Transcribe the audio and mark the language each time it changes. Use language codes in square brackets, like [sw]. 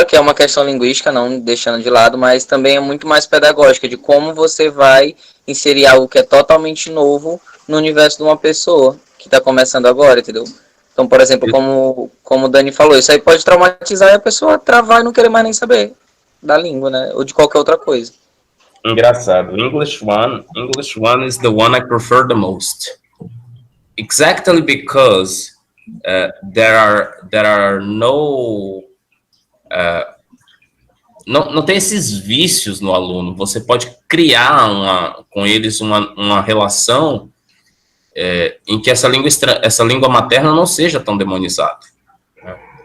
[pt] claro que é uma questão linguística, não deixando de lado, mas também é muito mais pedagógica, de como você vai inserir algo que é totalmente novo no universo de uma pessoa que está começando agora, entendeu? Então, por exemplo, como o Dani falou, isso aí pode traumatizar e a pessoa travar e não querer mais nem saber da língua, né? Ou de qualquer outra coisa. Engraçado. [en] English one is the one I prefer the most. Exactly because there are no [pt] não tem esses vícios no aluno. Você pode criar com eles uma relação em que essa língua materna não seja tão demonizada. Né?